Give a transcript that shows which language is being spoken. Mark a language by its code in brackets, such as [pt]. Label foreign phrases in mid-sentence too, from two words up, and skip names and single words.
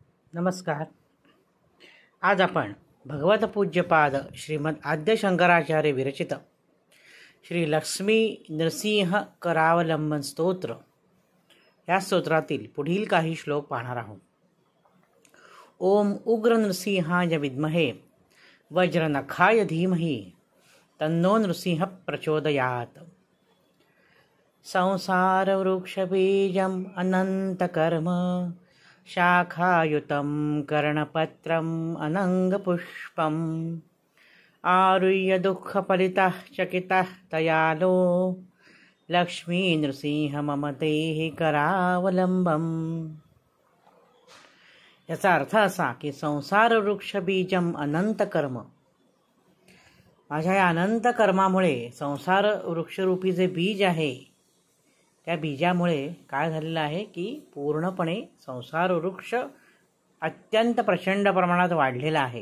[mr] नमस्कार। आज आपण भगवत पूज्यपाद श्रीमद आद्य शंकराचार्य विरचित श्री लक्ष्मी नृसिंह करावलंबन स्तोत्र या स्तोत्रातील पुढील काही श्लोक पाहणार आहोत। [sa] ओम उग्र नृसिंहाय विद्महे वज्रनखाय धीमहि तन्नो नृसिंह प्रचोदयात्। संसार वृक्ष बीजम अनंत कर्म शाखायुतं कर्णपत्रम् अनंगपुष्पम् आरुह्य दुःखफलितः चकितः दयालो लक्ष्मी नृसिंह मम देहि करावलंबम्। [mr] याचा अर्थ असा की [sa] संसार वृक्ष बीजम अनंत कर्म, [mr] माझ्या या अनंत कर्मामुळे संसार वृक्षरूपी जे बीज आहे त्या बीजामुळे काय झालेलं आहे की पूर्णपणे संसार वृक्ष अत्यंत प्रचंड प्रमाणात वाढलेला आहे।